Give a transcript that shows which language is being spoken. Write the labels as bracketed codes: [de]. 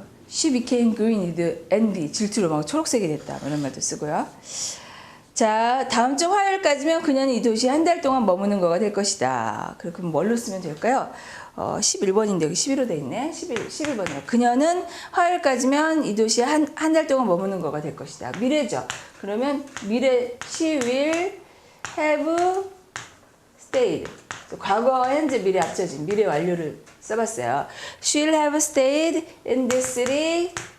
[en] She became green with envy. [ko] 질투로 막 초록색이 됐다. 이런 말도 쓰고요. 자, 다음 주 화요일까지면 그녀는 이 도시에 한 달 동안 머무는 거가 될 것이다. 그럼 뭘로 쓰면 될까요? 11번인데 여기 11호 돼 있네. 11번이요. 그녀는 화요일까지면 이 도시에 한 달 동안 머무는 거가 될 것이다. 미래죠. 그러면 미래 [en] she will have stayed. [ko] 과거, 현재, 미래 합쳐진 미래 완료를 써봤어요. [en] She will have stayed in this city.